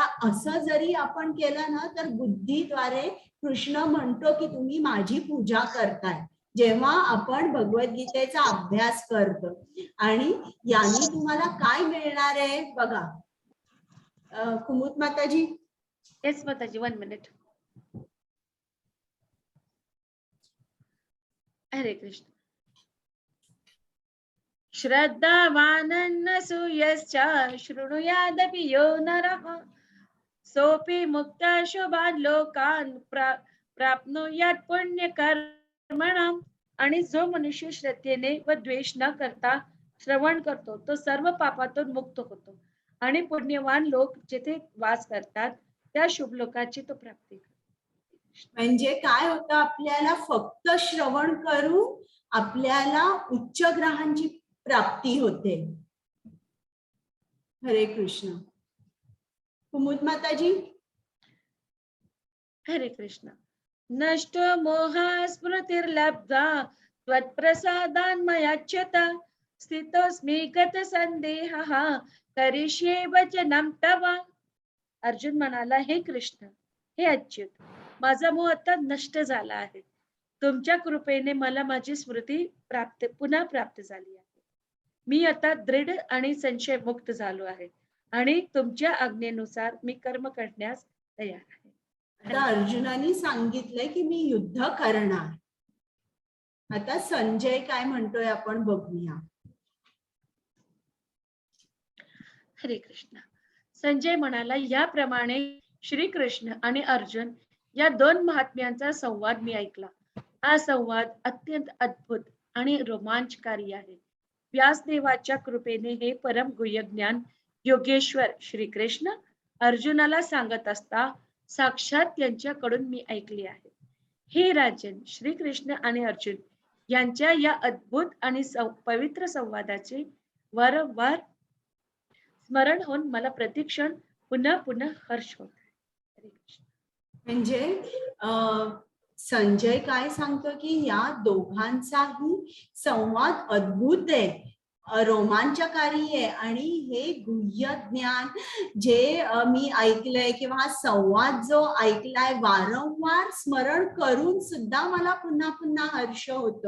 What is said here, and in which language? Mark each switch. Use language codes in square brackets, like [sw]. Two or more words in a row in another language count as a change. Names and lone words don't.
[mr] असं जरी आपण केलं ना तर बुद्धीद्वारे कृष्ण म्हणतो की तुम्ही माझी पूजा करताय. जेव्हा आपण भगवद्गीतेचा अभ्यास करतो आणि यांनी तुम्हाला काय मिळणार आहे बघा. कुमुद माताजी. येस माताजी, 1 मिनिट. हरे कृष्ण. [sa] श्रद्धावानन्नसूयश्च शृणुयादपि यो नरः सोऽपि मुक्तः शुभान् लोकान् प्राप्नुयात् पुण्यकर्मणाम्. [mr] आणि जो मनुष्य श्रद्धेने व द्वेष न करता श्रवण करतो तो सर्व पापातून मुक्त होतो आणि पुण्यवान लोक जिथे वास करतात त्या शुभ लोकाची तो प्राप्ती करतो. म्हणजे काय होतं, आपल्याला फक्त श्रवण करून आपल्याला उच्च ग्रहांची प्राप्ती होते. हरे कृष्ण. कुमुद माताजी. हरे कृष्ण. [sa] नष्टो मोह स्मृतिर्लब्धा त्वत्प्रसादान् मयाच्युत स्थितोऽस्मि गत संदेहः करिष्ये वचनं तव. [mr] अर्जुन म्हणाला, हे कृष्ण, हे अच्युत, माझा मोह आता नष्ट झाला आहे. तुमच्या कृपेने मला माझी स्मृती पुन्हा प्राप्त झाली आहे. मी आता दृढ आणि संशय मुक्त झालो आहे आणि तुमच्या आज्ञेनुसार मी कर्म करण्यास तयार आहे. आता अर्जुनाने सांगितलंय की मी युद्ध करणार. आता संजय काय म्हणतोय आपण बघूया. हरे कृष्ण. संजय म्हणाला, याप्रमाणे श्रीकृष्ण आणि अर्जुन या दोन महात्म्यांचा संवाद मी ऐकला. हा संवाद अत्यंत अद्भुत आणि रोमांचकारी आहे. व्यासदेवाच्या कृपेने हे परम गुह्य ज्ञान योगेश्वर श्रीकृष्ण अर्जुनाला सांगत असता साक्षात त्यांच्याकडून मी ऐकले आहे. हे राजन, श्रीकृष्ण आणि अर्जुन यांच्या या अद्भुत आणि पवित्र संवादाचे वारंवार स्मरण होऊन मला प्रतिक्षण पुन्हा पुन्हा हर्ष होत आहे. हरे कृष्ण. म्हणजे संजय काय सांगतो की या दोघांचाही संवाद अद्भुत आहे, रोमांचकारी आहे आणि हे गुह्य ज्ञान जे मी ऐकलंय किंवा हा संवाद जो ऐकलाय वारंवार स्मरण करून सुद्धा मला पुन्हा पुन्हा हर्ष होतोय.